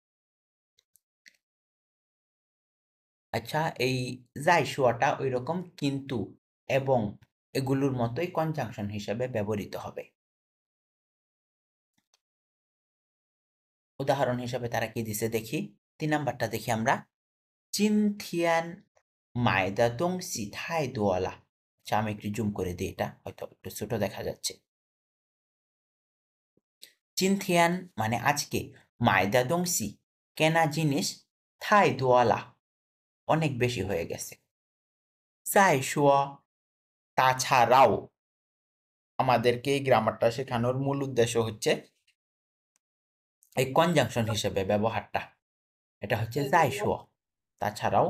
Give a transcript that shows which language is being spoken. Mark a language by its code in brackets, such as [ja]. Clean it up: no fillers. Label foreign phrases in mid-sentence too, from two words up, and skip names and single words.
[bn] আচ্ছা এই যাই শোয়াটা ওই রকম কিন্তু এবং এগুলোর মতোই কনজাংশন হিসেবে ব্যবহৃত হবে উদাহরণ হিসেবে তারা কি দিছে দেখি 3 নাম্বারটা দেখি আমরা [zh] 今天买的东西太多了 [bn] আচ্ছা আমি একটু জুম করে দিই এটা হয়তো একটু ছোট দেখা যাচ্ছে 今天 মানে আজকে [zh] 买的东西 [bn] কেনা জিনিস [zh] 太多了 [bn] অনেক বেশি হয়ে গেছে 再说 তাছাড়াও আমাদেরকে এই গ্রামারটা শেখানোর মূল উদ্দেশ্য হচ্ছে এই কনজাংশন হিসেবে ব্যবহারটা এটা হচ্ছে 再说 তাছাড়াও